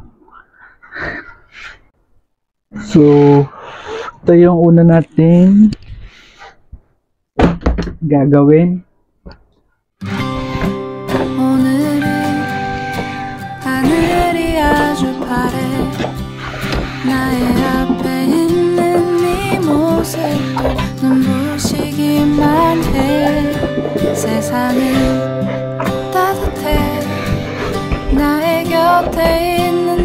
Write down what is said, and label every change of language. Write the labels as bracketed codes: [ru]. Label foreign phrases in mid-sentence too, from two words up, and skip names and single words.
[tl] So ito yung una nating gagawin. [ko] 오늘은 하늘이 아주 파래 나의 앞에 있는 네 모습도 눈부시기만 해 세상은 따뜻해 나의 곁에 있는